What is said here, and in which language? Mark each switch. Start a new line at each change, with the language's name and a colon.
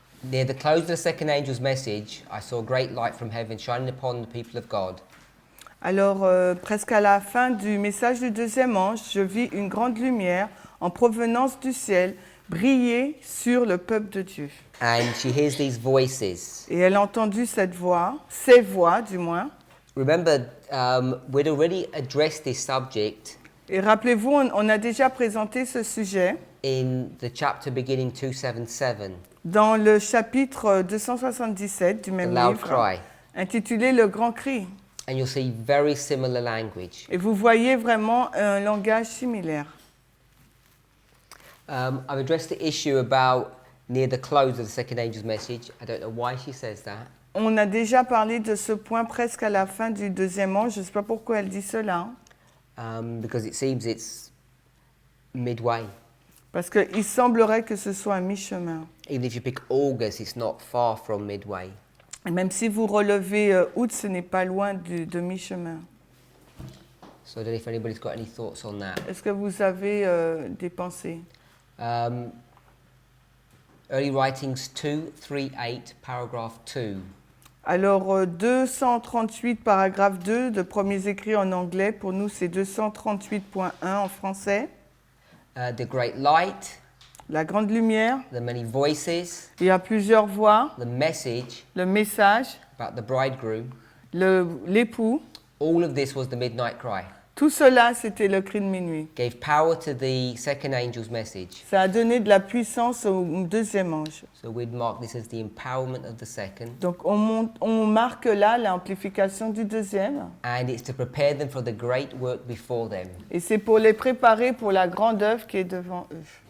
English: Near the close of the second angel's message, I saw a great light from heaven shining upon the people of God.
French: Alors, presque à la fin du message du deuxième ange, je vis une grande lumière en provenance du ciel briller sur le peuple de Dieu.
English: And she hears these voices.
French: Et elle a entendu cette voix, ces voix du moins.
English: Remember, we'd already addressed this subject.
French: Et rappelez-vous, on a déjà présenté ce sujet
English: in the chapter beginning 277.
French: Dans le chapitre 277 du même livre,
English: Cry.
French: Intitulé Le Grand Cri.
English: And you'll see very similar language.
French: Et vous voyez vraiment un langage similaire.
English: I've addressed the issue about near the close of the second angel's message. I don't know why she says that.
French: On a déjà parlé de ce point presque à la fin du deuxième ange. Je ne sais pas pourquoi elle dit cela.
English: Because it seems it's midway.
French: Parce qu'il semblerait que ce soit à mi-chemin.
English: Even if you pick August, it's not far from midway.
French: Et même si vous relevez août, ce n'est pas loin de mi-chemin.
English: So I don't know if anybody's got any thoughts on that.
French: Est-ce que vous avez des pensées?
English: Early Writings 238, paragraph 2.
French: Alors, 238, paragraphe 2 de Premiers écrits en anglais. Pour nous, c'est 238.1 en français.
English: The great light.
French: La grande lumière.
English: The many voices.
French: Il y a plusieurs voix.
English: The message.
French: Le message.
English: About the bridegroom.
French: L'époux.
English: All of this was the midnight cry.
French: Tout cela, c'était le cri de minuit.
English: Gave power to the second angel's message.
French: Ça a donné de la puissance au deuxième ange.
English: So we'd mark this as the empowerment of the second.
French: Donc on marque là l'amplification du deuxième.
English: And it's to prepare them for the great work before them.
French: Et c'est pour les préparer pour la grande œuvre qui est devant eux.